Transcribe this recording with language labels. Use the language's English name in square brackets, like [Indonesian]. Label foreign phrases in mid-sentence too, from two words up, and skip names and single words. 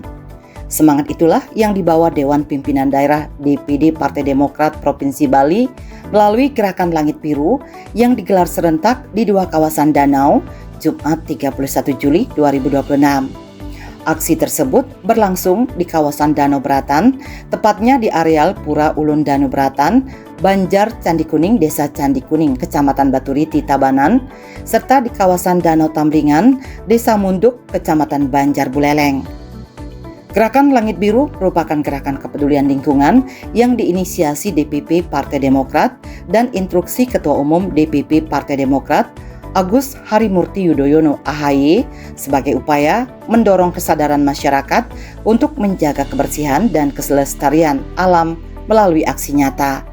[Indonesian] Semangat itulah yang dibawa Dewan Pimpinan Daerah DPD Partai Demokrat Provinsi Bali melalui Gerakan Langit Biru yang digelar serentak di dua kawasan danau, Jumat 31 Juli 2026. Aksi tersebut berlangsung di kawasan Danau Beratan, tepatnya di areal Pura Ulun Danau Beratan, Banjar Candi Kuning, Desa Candi Kuning, Kecamatan Baturiti, Tabanan, serta di kawasan Danau Tamblingan, Desa Munduk, Kecamatan Banjar Buleleng. Gerakan Langit Biru merupakan gerakan kepedulian lingkungan yang diinisiasi DPP Partai Demokrat dan instruksi Ketua Umum DPP Partai Demokrat Agus Harimurti Yudhoyono AHY sebagai upaya mendorong kesadaran masyarakat untuk menjaga kebersihan dan kelestarian alam melalui aksi nyata.